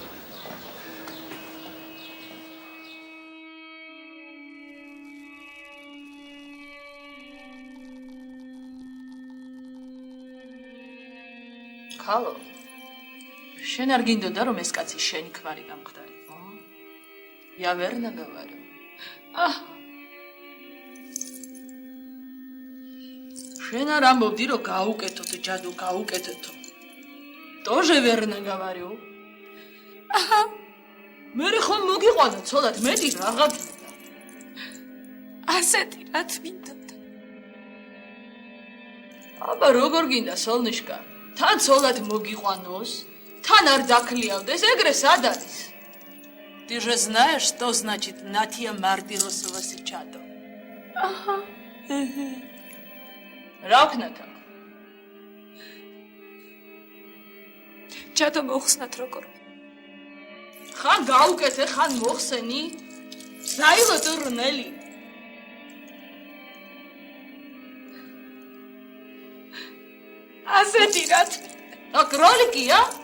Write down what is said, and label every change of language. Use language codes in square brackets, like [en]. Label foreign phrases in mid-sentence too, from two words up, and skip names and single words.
[ka] ხალო, შენ არ გინდოდა რომ ეს კაცი შენი ქმარი გამხდარიყო? [ru] Я верно говорю. [ka] შენ არ ამბობდი რომ გაუკეთოთ ჯადო, გაუკეთეთო. [ru] тоже верно говорю. [ka] მე ხომ მოგიყვანა ცოლად მეტი რაღა გინდა. ასეთი რა თმინდოდა. აბა როგორ გინდა სოლნიშკა? თან ცოლად მოგიყვანოს, თან არ დაქლიავდეს, ეგრე სად არის? [ru] Ты же знаешь, что значит Натья Мартиросова Сичадо? Ага. [ka] რა ვქნათ აქ? ჯადო მოხსნათ როგორ? ხან გაუკეთე, ხან მოხსენი? საილო ტურნელი. ასეთი რა თქმა კროლიკია?